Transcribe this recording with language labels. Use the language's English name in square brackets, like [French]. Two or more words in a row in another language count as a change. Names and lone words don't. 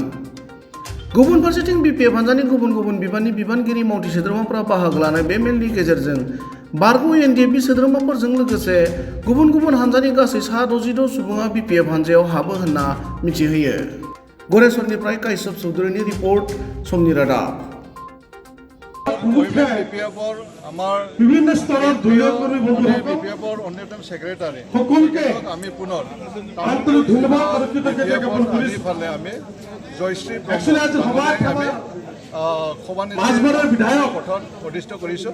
[Bodo] गुबुन फारसेथिं BPF हानजानि गुबुन गुबुन बिबाननि बिबानगिरि मावथि सोद्रोमाफोरा बाहागो लानाय बे मेलनि गेजेरजों बारग' NDFB सोद्रोमाफोरजों लोगोसे गुबुन गुबुन हानजानि गासै सा 66 सुबुङा BPF हानजायाव हाबो होनना मिथिहोयो। गरेस्वरनिफ्राय काश्यप चौधुरीनि रिपर्ट, समनि रादाब। [Assamese] বিভিন্ন স্তৰত দলীয় কৰ্মী বন্ধুসকল BPFৰ অন্যতম সেক্ৰেটাৰী সকলোকে আমি পুনৰ আন্তৰিক ধন্যবাদ আৰু কৃতজ্ঞতা জ্ঞাপন কৰিছোঁ। আমি জয়শ্ৰী আমি মাজবাৰৰ বিধায়ক পথত প্ৰতিষ্ঠিত কৰিছোঁ।